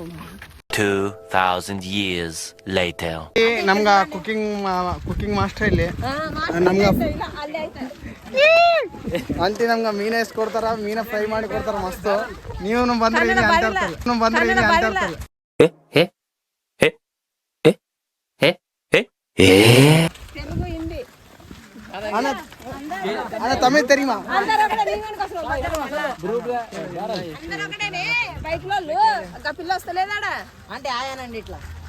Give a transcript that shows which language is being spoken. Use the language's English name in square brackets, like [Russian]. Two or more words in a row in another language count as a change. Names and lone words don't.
[English] 2000 years later. [Kannada] ನಮ್ಗ ಕುಕಿಂಗ್ ಮಾಸ್ಟರ್ ಇಲ್ಲಿ ನಮ್ಗ ಅಂತಿ ನಮ್ಗ ಮೀನ ಕೊಡ್ತಾರ. ಮೀನ ಫ್ರೈ ಮಾಡಿ ಕೊಡ್ತಾರ ಮಸ್ತ್. ನೀವು ಬಂದ್ರೆ ಇಲ್ಲಿ ಅಂತ ಇರ್ತಾರೆ. [Telugu] అన్న తమిళ தெரியுமா? పిల్ల వస్తలేదాడా అంటే ఆయానండి ఇట్లా